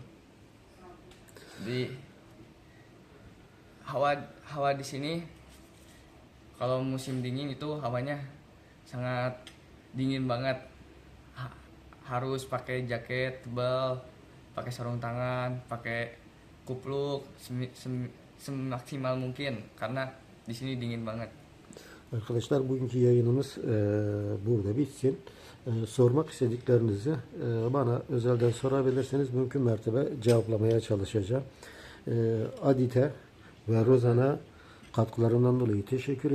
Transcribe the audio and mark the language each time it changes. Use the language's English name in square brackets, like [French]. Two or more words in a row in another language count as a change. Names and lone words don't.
[Indonesian] Jadi hawa di sini kalau musim dingin itu hawanya sangat dingin banget. Harus pakai jaket tebal, pakai sarung tangan, pakai kupluk semaksimal mungkin karena di sini dingin banget. [Turkish] Arkadaşlar bugünkü yayınımız burada bitsin. Sormak istediklerinizi bana özelden sorabilirseniz mümkün mertebe cevaplamaya çalışacağım. Adite ve Rozan'a katkılarından dolayı teşekkür ediyorum.